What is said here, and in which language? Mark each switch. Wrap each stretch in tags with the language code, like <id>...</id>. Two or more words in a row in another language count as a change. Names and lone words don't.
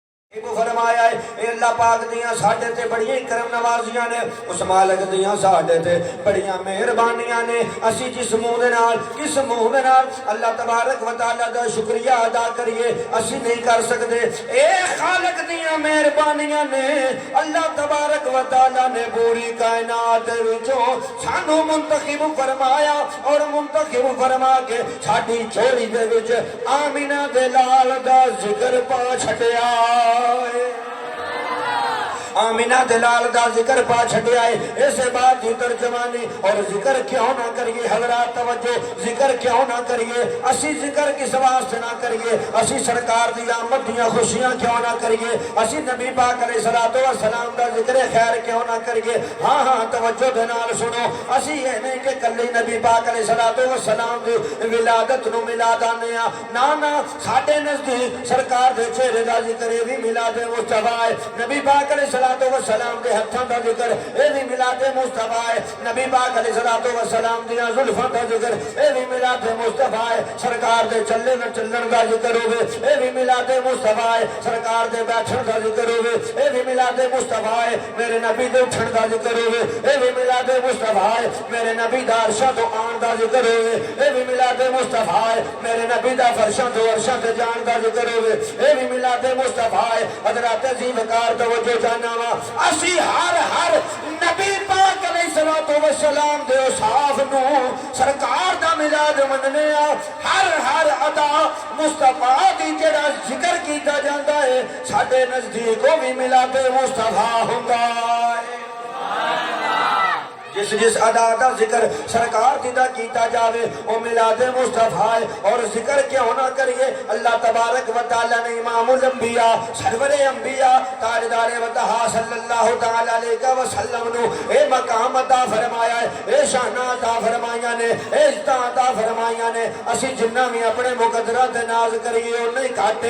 <pa>فرمایا ہے اے اللہ پاک دیاں ساڈے تے بڑیاں کرم نوازیاں نے، اس مالک دیاں ساڈے تے بڑیاں مہربانیاں نے، اسی جس منہ دے نال کس منہ دے نال</pa> <ar>اللہ تبارک و تعالی</ar> <pa>دا شکریہ ادا کریے اسی نہیں کر سکدے۔ اے خالق دیاں مہربانیاں نے،</pa> <ar>اللہ تبارک و تعالی</ar> <pa>نے پوری کائنات وچوں سانو منتخب فرمایا اور منتخب فرما کے ساڈی جھولی دے وچ آمینہ دے لال دا ذکر پا چھڈیا۔ آمینہ دلال دا ذکر پا چھڑیا ہے، اسے بات دی ترجمانی اور ذکر کیوں نہ کریے حضرات توجہ، ذکر کیوں نہ کریے، اسی ذکر کس واسطے نہ کریے، اسی سرکار دی آمد دیاں خوشیاں کیوں نہ کریے، اسی نبی پاک</pa> <ar>علیہ السلام</ar> <pa>دا ذکر خیر کیوں نہ کریے۔ ہاں ہاں توجہ دے نال سنو، اسی یہ نہیں کہ کلی نبی پاک</pa> <ar>علیہ السلام</ar> <pa>دی ولادت نو ملاد آنے ہاں، نا ساڈے نزدیک سرکار دے چہرے دا ذکر بھی میلاد مصطفیٰ ہے، نبی پاک</pa> <ar>علیہ السلام</ar> <pa>دے ہتھاں دا ذکر اے بھی میلاد مصطفیٰ ہے، نبی پاک</pa> <ar>علیہ السلام</ar> <pa>دیاں زلفاں دا ذکر اے بھی میلاد مصطفیٰ ہے، سرکار دے چلے نہ چلن دا ذکر ہوے اے بھی میلاد مصطفیٰ ہے، سرکار دے بیٹھن دا ذکر ہوے اے بھی میلاد مصطفیٰ ہے، میرے نبی دے اٹھن دا ذکر ہوے اے بھی میلاد مصطفیٰ ہے، میرے نبی دا عرشاں تو آن دا ذکر ہوے اے بھی میلاد مصطفیٰ ہے، میرے نبی دا فرشاں تو عرشاں تے جان دا ذکر ہوے اے بھی میلاد مصطفیٰ ہے۔ حضرات عظیم وقار توجہ جانا اسی ہر نبی پاک</pa> <ar>علیہ السلام</ar> <pa>دے اوصاف نو سرکار دا میلاد مننے ہر ادا مصطفیٰ دی جڑا ذکر کیتا جاندا ہے ساڈے نزدیک او بھی میلاد مصطفیٰ ہوندا ہے۔ جس ادا دا ذکر سرکار دی دا کیتا جاوے او میلاد مصطفیٰ ہے، اور ذکر کیوں نہ کریے،</pa> <ar>اللہ تبارک و تعالی</ar> <pa>نے امام الانبیاء سرور انبیاء تاجدار وطہا</pa> <ar>صلی اللہ تعالی علیہ وسلم</ar> <pa>نو اے مقام عطا فرمایا ہے، اے شان عطا فرمائیاں نے، اے عزتاں عطا فرمائیاں نے، اسی جنہ بھی اپنے مقدرات ناز کریے اور نہیں کاٹے۔</pa>